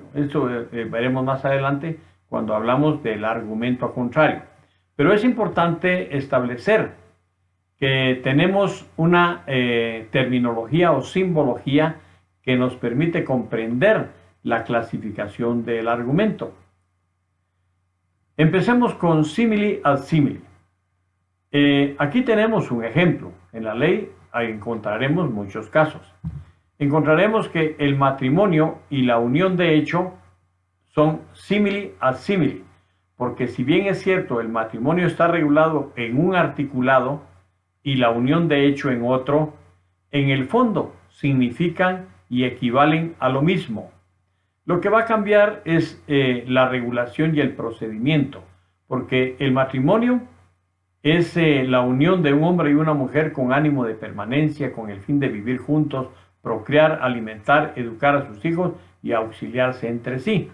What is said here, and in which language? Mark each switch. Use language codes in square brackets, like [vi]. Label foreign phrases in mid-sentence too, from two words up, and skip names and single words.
[es] Eso veremos más adelante cuando hablamos del argumento a contrario. Pero es importante establecer que tenemos una terminología o simbología que nos permite comprender la clasificación del argumento. Empecemos con [la] simile ad simile. [es] Aquí tenemos un ejemplo. En la ley encontraremos muchos casos. Encontraremos que el matrimonio y la unión de hecho son [la] simile ad simile, [es] porque si bien es cierto el matrimonio está regulado en un articulado y la unión de hecho en otro, en el fondo significan y equivalen a lo mismo. Lo que va a cambiar es la regulación y el procedimiento, porque el matrimonio es la unión de un hombre y una mujer con ánimo de permanencia, con el fin de vivir juntos, procrear, alimentar, educar a sus hijos y auxiliarse entre sí.